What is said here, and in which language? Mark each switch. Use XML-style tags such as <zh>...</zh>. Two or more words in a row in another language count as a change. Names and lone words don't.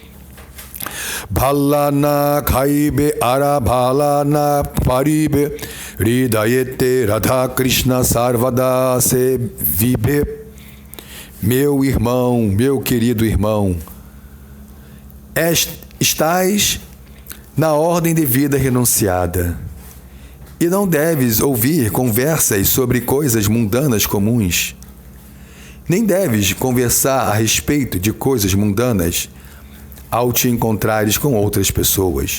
<bn>ভালনা খাইবে আর ভালনা পরিবে হৃদয়েতে রাধা কৃষ্ণ সর্বদা সে বিবে.</bn> <pt>Meu irmão, meu querido irmão, estás na ordem de vida renunciada e não deves ouvir conversas sobre coisas mundanas comuns, nem deves conversar a respeito de coisas mundanas ao te encontrares com outras pessoas.</pt>